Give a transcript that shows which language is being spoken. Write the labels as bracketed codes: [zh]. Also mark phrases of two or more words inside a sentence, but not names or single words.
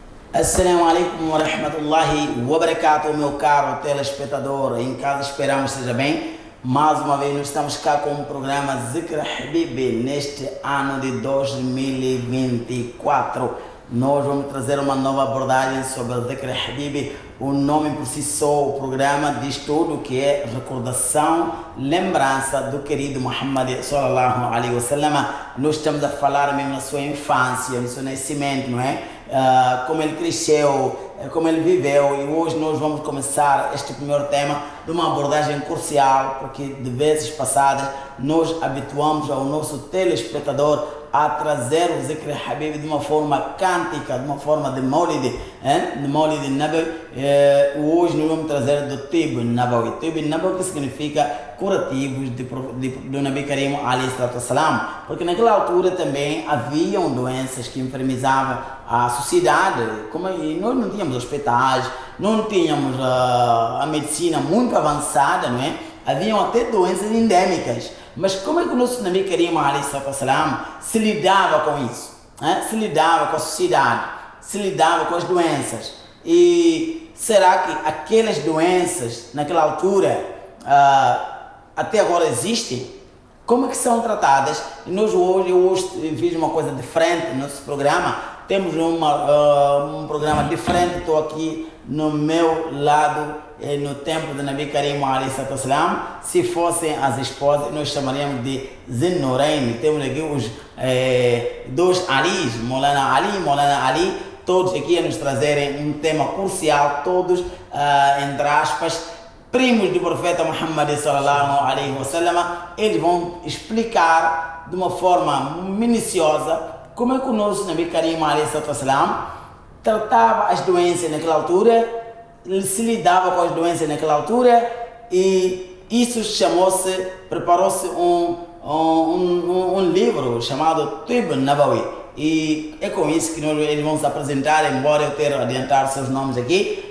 [ar] السلام عليكم ورحمة الله وبركاته, [pt] meu caro telespectador. Em casa esperamos seja bem. Mais uma vez nós estamos cá com o programa Zikr Habibi neste ano de 2024. Nós vamos trazer uma nova abordagem sobre o Zikr Habibi. O nome por si só, o programa diz tudo que é recordação, lembrança do querido Muhammad [ar] صلى الله عليه وسلم. [pt] Nós estamos a falar mesmo na sua infância, no seu nascimento, não é? Como ele cresceu, como ele viveu, e hoje nós vamos começar este primeiro tema de uma abordagem crucial, porque de vezes passadas nós habituamos ao nosso telespectador a trazer o Zikr Habib de uma forma cântica, de uma forma de Maulid, de [ar] مولد نبوي. [pt] Hoje nós vamos trazer do [ar] طب نبوي. طب نبوي, [pt] que significa curativos do [ar] نبي كريم عليه الصلاة والسلام, [pt] porque naquela altura também haviam doenças que enfermizavam a sociedade, e nós não tínhamos hospitais, não tínhamos a medicina muito avançada, não é? Haviam até doenças endêmicas. Mas como é que o nosso [ar] نبي كريم عليه الصلاة والسلام [pt] se lidava com isso? Se lidava com a sociedade, se lidava com as doenças? E será que aquelas doenças naquela altura até agora existem? Como é que são tratadas? E nós hoje fiz uma coisa diferente no nosso programa. Temos um programa diferente. Estou aqui no meu lado, no tempo do [ar] نبي كريم عليه الصلاة والسلام. [pt] Se fossem as esposas, nós chamaríamos de Zinnorain. Temos aqui os dois Alis, Maulana Ali, todos aqui a nos trazerem um tema crucial, todos, entre aspas, primos do profeta Muhammad [ar] صلى الله عليه وسلم. [pt] Eles vão explicar de uma forma minuciosa como é que o nosso [ar] نبي كريم عليه الصلاة والسلام [pt] tratava as doenças naquela altura, se lidava com as doenças naquela altura, e isso preparou-se um livro chamado Tib Nabawi. E é com isso que eles vão se apresentar, embora eu tenha adiantado seus nomes aqui.